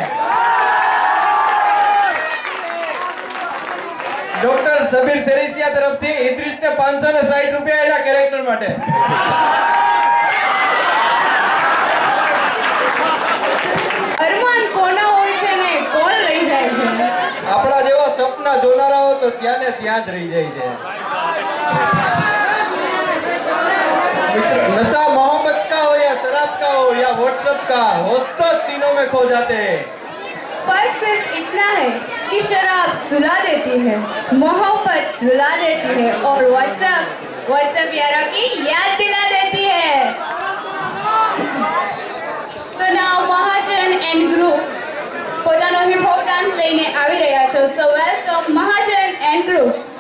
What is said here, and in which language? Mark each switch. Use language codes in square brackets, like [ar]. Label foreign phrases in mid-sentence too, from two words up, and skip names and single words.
[gu] ડોક્ટર સબીર સેરેસિયા તરફથી ઇદ્રીસને 560 રૂપિયા એના કેરેક્ટર માટે. અરમાન કોના હોય છે ને કોણ લઈ જાય છે? આપણા જેવા સપના જોનારાઓ તો ત્યાં ને ત્યાં જ રહી જાય છે. [hi] मित्र, नशा मोहब्बत का हो या शराब का हो या व्हाट्सएप का, होश तो तीनों में खो जाते हैं। फर्क सिर्फ इतना है कि शराब सुला देती है, मोहब्बत रुला देती है और व्हाट्सएप यारों की याद दिला देती है. [en] So now Mahajan and group [gu] પોતાનો [en] hip hop dance [gu] લઈને આવી રહ્યા છો. [en] So welcome Mahajan and group.